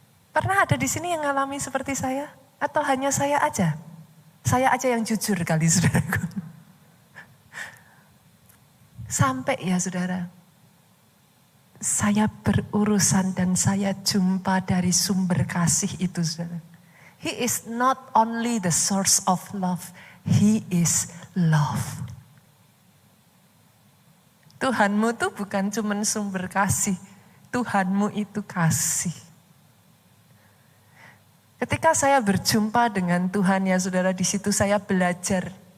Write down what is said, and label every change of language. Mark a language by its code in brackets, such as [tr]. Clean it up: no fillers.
[id] Pernah ada di sini yang ngalami seperti saya? Atau hanya saya aja? Saya aja yang jujur kali saudaraku. Sampai ya saudara, saya berurusan dan saya jumpa dari sumber kasih itu saudara. [en] He is not only the source of love, He is love. [id] Tuhanmu tuh bukan cuma sumber kasih, Tuhanmu itu kasih. Ketika saya berjumpa dengan Tuhan ya saudara, di situ saya belajar.